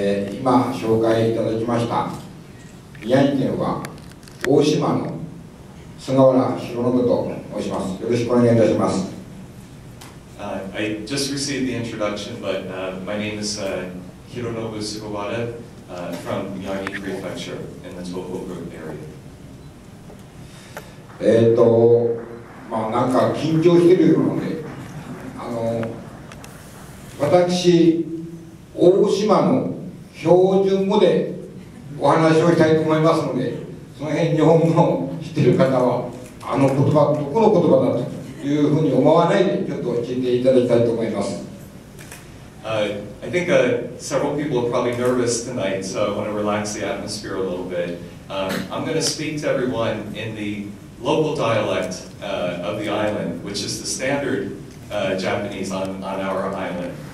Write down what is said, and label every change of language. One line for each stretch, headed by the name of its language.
Japanese: 今紹介いただきました宮城県は大島の菅原博信と申します。よろしくお願いいたします。
English: I just received the introduction, but my name is Hironobu Sugawara from Miyagi Prefecture in the Tohoku area.
Japanese: まあなんか緊張してるので、私大島の標準語でお話をしたいと思いますので、その辺日本語を知っている方はあの言葉どこの言葉だというふうに思わないでちょっと聞いていただきたいと思います。
English: I think several people are probably nervous tonight, so I want to relax the atmosphere a little bit. I'm going to speak to everyone in the local dialect of the island, which is the standard Japanese on our island.